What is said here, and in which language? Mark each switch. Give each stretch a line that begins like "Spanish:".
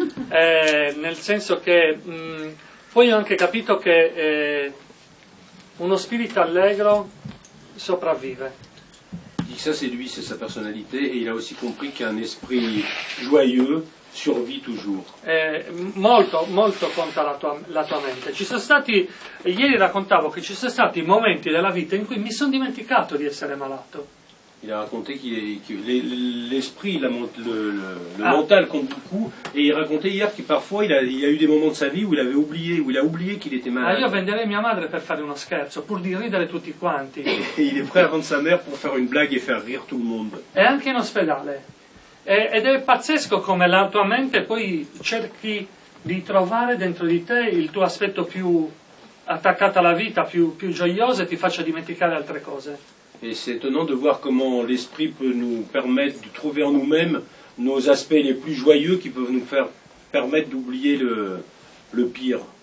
Italian: Nel senso che poi ho anche capito che uno spirito allegro sopravvive.
French: Il dit que ça c'est lui, c'est sa personnalité, et il a aussi compris qu'un esprit joyeux survit toujours.
Italian: Molto, molto conta la tua mente. Ci sono stati, ieri raccontavo che ci sono stati momenti della vita in cui mi sono dimenticato di essere malato.
French: Il a raconté que l'esprit, le mental compte beaucoup, et il racontait hier que parfois il a eu des moments de sa vie où il a oublié qu'il était malade.
Italian: Io venderei mia madre per fare uno scherzo, pur di ridere tutti quanti.
French: Et il est prêt à vendre sa mère pour faire une blague et faire rire tout le monde.
Italian: E anche in ospedale. Ed è pazzesco come la tua mente poi cerchi di trovare dentro di te il tuo aspetto più attaccato alla vita, più gioioso, e ti faccia dimenticare altre cose.
French: Et c'est étonnant de voir comment l'esprit peut nous permettre de trouver en nous-mêmes nos aspects les plus joyeux qui peuvent nous permettre d'oublier le pire.